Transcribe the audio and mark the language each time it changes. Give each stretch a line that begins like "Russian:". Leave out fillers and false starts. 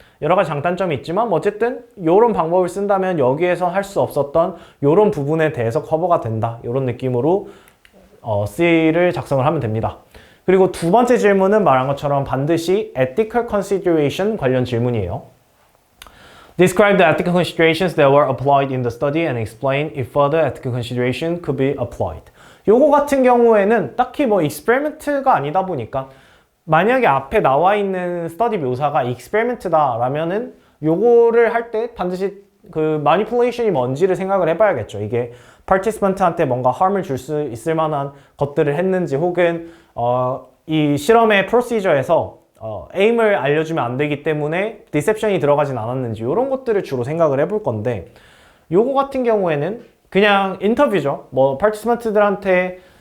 Korean: 여러 가지 장단점이 있지만 어쨌든 이런 방법을 쓴다면 여기에서 할 수 없었던 이런 부분에 대해서 커버가 된다. 이런 느낌으로 C를 작성을 하면 됩니다. 그리고 두 번째 질문은 말한 것처럼 반드시 ethical consideration 관련 질문이에요.
English: Describe the ethical considerations that were applied in the study and explain if further ethical consideration could be applied.
Korean: 요거 같은 경우에는 딱히 뭐 experiment가 아니다 보니까 만약에 앞에 나와 있는 스터디 묘사가 experiment다 라면은 요거를 할 때 반드시 그 manipulation이 뭔지를 생각을 해봐야겠죠. 이게 participant한테 뭔가 harm을 줄 수 있을 만한 것들을 했는지 혹은 이 실험의 프로시저에서 aim을 알려주면 안 되기 때문에 디셉션이 들어가진 않았는지 이런 것들을 주로 생각을 해볼 건데 요거 같은 경우에는 그냥 인터뷰죠. 뭐 파티시펀트들한테